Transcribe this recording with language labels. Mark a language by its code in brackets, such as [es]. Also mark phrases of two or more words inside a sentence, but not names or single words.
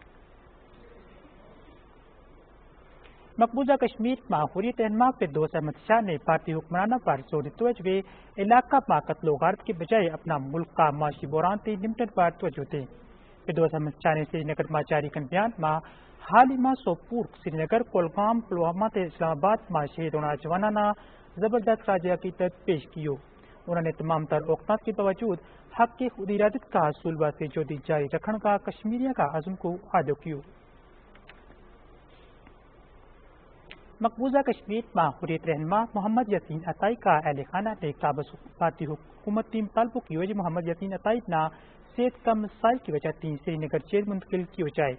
[gju] مقبوضہ کشمیر میں حریت رہنما فردوس احمد شاہ نے بھارتی حکمرانوں پر زور دیتے ہوئے علاقہ میں قتل و غارت کے بجائے اپنا ملک کا معاشی بحران تے نمٹن پر توجہ دی. فردوس احمد شاہ نے سری نگر میں جاری کن بیان میں حال ہی میں سوپور سری نگر کولگام پلوامہ تے اسلام آباد میں شہید ہونا جوانانہ زبردست خراج عقیدت پیش کیو. انہوں نے تمام تر اوقات کے باوجود حق کے خود ارادت کا حصول واسطے جوڑی جاری رکھنے کا کشمیریوں کا عزم کو ادا کیو. مقبوضہ کشمیر میں حریت رہنما محمد یاسین عطائی کا اہل خانہ نے قابض بھارتی حکومت ٹیم طالبوں کی وجہ محمد یاسین عطائی نہ صحت کا مسائل کی وجہ سری نگر جیل منتقل کی جائے.